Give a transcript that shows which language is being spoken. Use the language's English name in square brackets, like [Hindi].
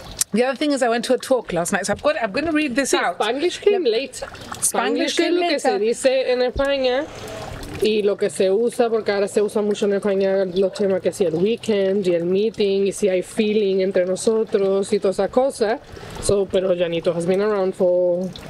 [English] The other thing is I went to a talk last night, so I'm going to read this out. Spanglish came later. [Spanish] Spanglish es lo que se dice en España y lo que se usa, porque ahora se usa mucho en España los temas que si el weekend y el meeting y si hay feeling entre nosotros y todas esas cosas. [English] So, [Spanish] pero [English] Llanito has been around for